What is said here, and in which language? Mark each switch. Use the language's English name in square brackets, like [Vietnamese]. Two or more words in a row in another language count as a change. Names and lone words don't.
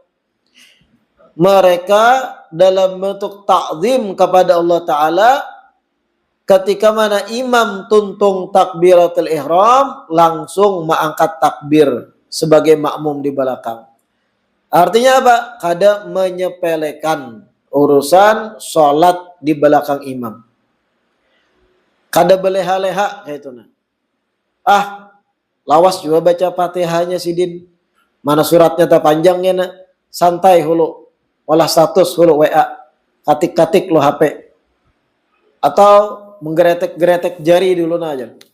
[Banjar] Mereka dalam bentuk ta'zim kepada Allah Ta'ala ketika mana imam tuntung takbiratul ihram langsung mengangkat takbir sebagai makmum di belakang. [Indonesian] Artinya apa? [Banjar] Kada menyepelekan urusan sholat di belakang imam. Kada beleha-leha kayak itu. Lawas juga baca Fatihahnya sidin. Mana suratnya tak panjangnya na. Santai hulu. Walah status hulu WA, katik-katik lo HP, atau menggeretek-geretek jari dulu aja.